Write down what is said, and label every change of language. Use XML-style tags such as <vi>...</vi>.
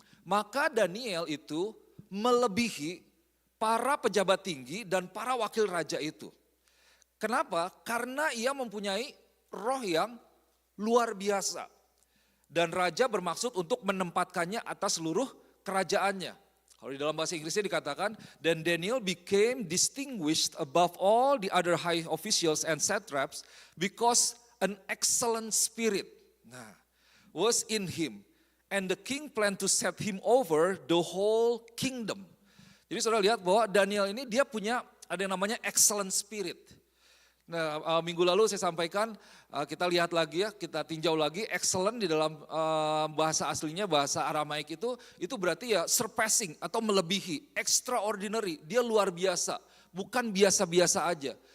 <id>Maka Daniel itu melebihi para pejabat tinggi dan para wakil raja itu. Kenapa? Karena ia mempunyai roh yang luar biasa. Dan raja bermaksud untuk menempatkannya atas seluruh kerajaannya. Kalau di dalam bahasa Inggrisnya dikatakan,</id> <en>then Daniel became distinguished above all the other high officials and satraps because an excellent spirit was in him. And the king planned to set him over the whole kingdom.</en> <id>Jadi saudara lihat bahwa Daniel ini dia punya ada yang namanya excellent spirit. Nah, minggu lalu saya sampaikan, kita lihat lagi ya, kita tinjau lagi, excellent di dalam bahasa aslinya, bahasa Aramaik itu berarti ya surpassing atau melebihi, extraordinary, dia luar biasa, bukan biasa-biasa aja.</id>